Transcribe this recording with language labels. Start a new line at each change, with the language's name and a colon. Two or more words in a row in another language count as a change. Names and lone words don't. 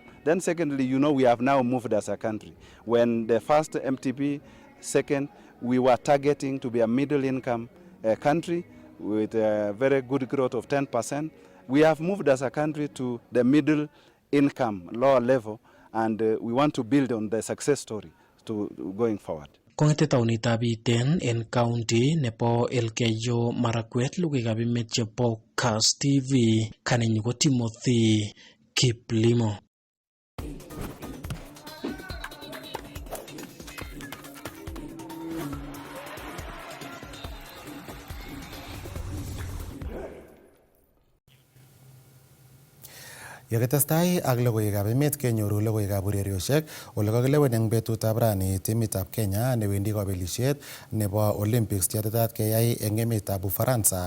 English: Then secondly, you know, we have now moved as a country. When the first MTP, second, we were targeting to be a middle income country with a very good growth of 10%. We have moved as a country to the middle income, lower level, and we want to build on the success story to going forward.
Kalenjin: Kong'ete taunitab Iten en county nebo Elgeyo Marakwet, logoiwekab emet chebo Kass TV, kanenyu ko Timothy Kiplimo. Yakitestai ak logoiwekab emet kenyoru logoiwekab ureriosiek ole kakilewen eng betutab rani timitab Kenya newendi kabelisiet nebo Olympics chetetat keyai eng emetab Ufaransa.